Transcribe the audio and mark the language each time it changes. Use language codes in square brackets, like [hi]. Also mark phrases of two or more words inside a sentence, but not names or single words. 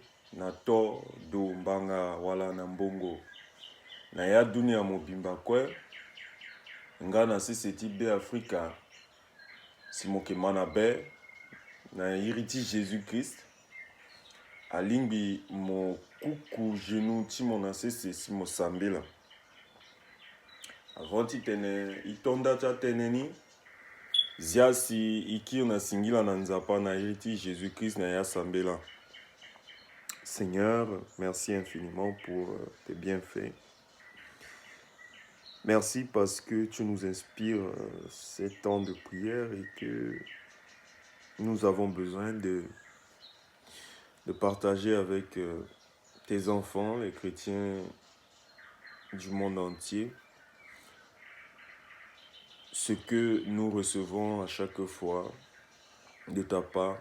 [sg] na to do mbanga wala na mbongo na ya dunia mobimba kwe nga na siseti be Afrika simoke mana be na iriti Jésus Christ alingi mo kuku genou timo na sese simo sambela avant tene itonda cha teneni ziasi ikir na singila na nzapa na iriti Jésus Christ na ya sambela. [fr] Seigneur, merci infiniment pour tes bienfaits. Merci parce que tu nous inspires ces temps de prière et que nous avons besoin de partager avec tes enfants, les chrétiens du monde entier, ce que nous recevons à chaque fois de ta part.